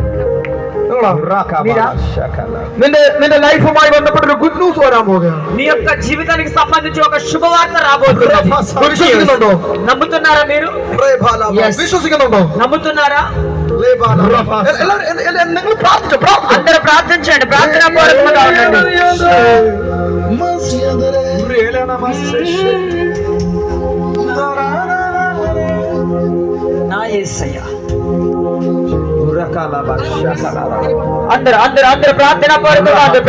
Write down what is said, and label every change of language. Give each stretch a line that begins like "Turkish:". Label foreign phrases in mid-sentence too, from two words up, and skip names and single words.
Malayalam: നിന്റെ ലൈഫുമായി ബന്ധപ്പെട്ട ഒരു
English: good news
Malayalam: വരാൻ പോകുകയാണ്.
Telugu: నీ యొక్క జీవితానికి సంబంధించి ఒక శుభవార్త రాబోతుంది.
Malayalam: విశ్వసిക്കുന്നുണ്ടോ?
Telugu: నమ్ముతున్నారా మీరు?
Malayalam: విశ్వసిക്കുന്നുണ്ടോ?
Telugu: నమ్ముతున్నారా?
Malayalam: നിങ്ങൾ പ്രാർത്ഥിച്ചു.
Telugu: అందరూ ప్రార్థించండి. ప్రార్థనా పూర్వకంగా ఉండండి. నా యేసయ్య అందరూ అందరూ అందరూ ప్రార్థనా పూర్వకంగా ఉంది.